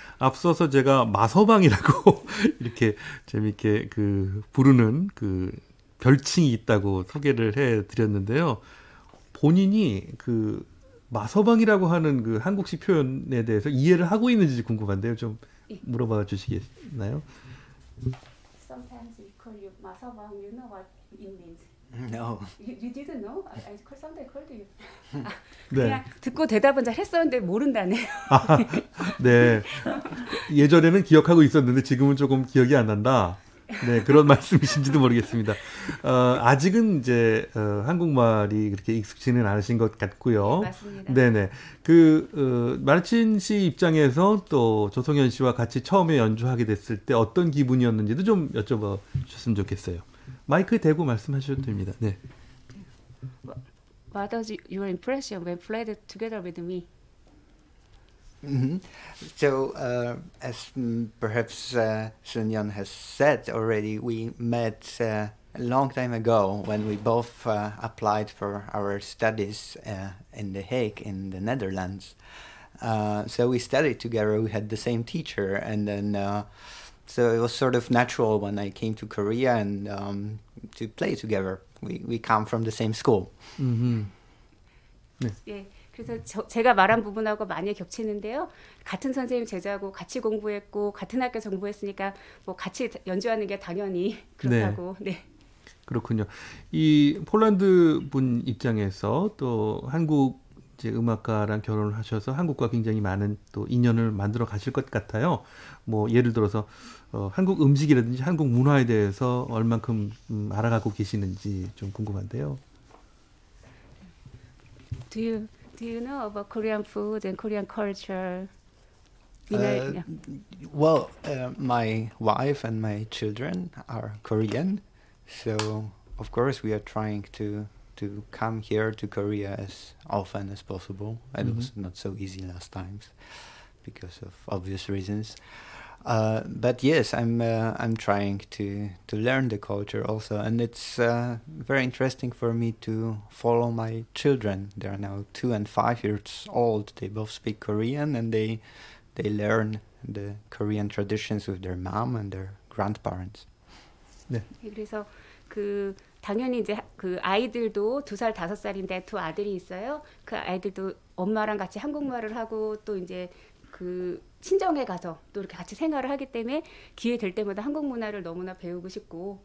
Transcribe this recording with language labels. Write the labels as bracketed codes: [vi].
[ko] 앞서서 제가 마서방이라고 이렇게 재밌게 부르는 별칭이 있다고 소개를 해드렸는데요. 본인이 마서방이라고 하는 한국식 표현에 대해서 이해를 하고 있는지 궁금한데요. 좀 물어봐 주시겠나요? [en] Sometimes we call you 마서방. You know what it means? No. You didn't know? I sometimes called you. [ko] 네. 그냥 듣고 대답은 잘 했었는데 모른다네요. 네. 예전에는 기억하고 있었는데 지금은 조금 기억이 안 난다. 네, 그런 말씀이신지도 모르겠습니다. 아직은 이제 한국말이 그렇게 익숙지는 않으신 것 같고요. 네, 맞습니다. 네네. 마르친 씨 입장에서 또 조성연 씨와 같이 처음에 연주하게 됐을 때 어떤 기분이었는지도 좀 여쭤봐 주셨으면 좋겠어요. 마이크에 대고 말씀하셔도 됩니다. 네. [en] What was your impression when played together with me? Mm-hmm. So, as perhaps Sun Yeon has said already, we met a long time ago when we both applied for our studies in The Hague in the Netherlands. So we studied together, we had the same teacher, and then so it was sort of natural when I came to Korea and to play together. We come from the same school. Mm-hmm. [ko] 네. 예. 그래서 제가 말한 부분하고 많이 겹치는데요. 같은 선생님 제자고 같이 공부했고 같은 학교 공부했으니까 뭐 같이 연주하는 게 당연히 그렇다고. 네. 그렇군요. 이 폴란드 분 입장에서 또 한국 이제 음악가랑 결혼을 하셔서 한국과 굉장히 많은 또 인연을 만들어 가실 것 같아요. 뭐 예를 들어서 한국 음식이라든지 한국 문화에 대해서 얼만큼 알아가고 계시는지 좀 궁금한데요. [en] Do you know about Korean food and Korean culture? Well, my wife and my children are Korean, so of course we are trying to come here to Korea as often as possible. It was not so easy last times because of obvious reasons. But yes, I'm trying to learn the culture also, and it's very interesting for me to follow my children. They are now 2 and 5 years old. They both speak Korean, and they learn the Korean traditions with their mom and their grandparents. [ko] 네. 그래서 당연히 이제 아이들도 2살, 5살인데 2 아들이 있어요. 그 아이들도 엄마랑 같이 한국말을 하고 또 이제 친정에 가서 또 이렇게 같이 생활을 하기 때문에 기회 될 때마다 한국 문화를 너무나 배우고 싶고